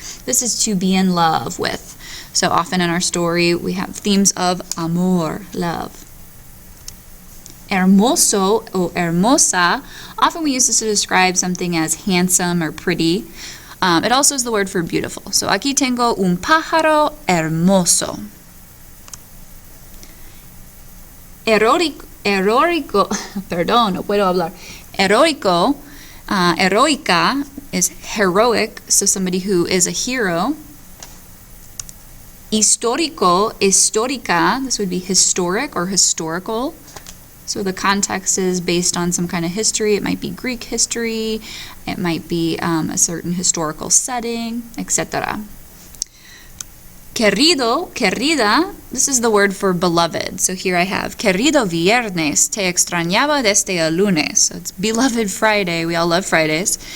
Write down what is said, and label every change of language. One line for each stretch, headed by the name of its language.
English: This is to be in love with. So often in our story we have themes of amor, love. Hermoso or hermosa, often we use this to describe something as handsome or pretty. It also is the word for beautiful.
Spanish: So aquí tengo un pájaro hermoso. Heroico, perdón, no puedo hablar.
English: Heroica is heroic, so somebody who is a hero.
Spanish: Histórico, histórica,
English: this would be historic or historical. So the context is based on some kind of history. It might be Greek history, it might be a certain historical setting, etc.
Spanish: Querido, querida,
English: this is the word for beloved. So here I have,
Spanish: querido viernes, te extrañaba desde el lunes.
English: So it's beloved Friday, we all love Fridays.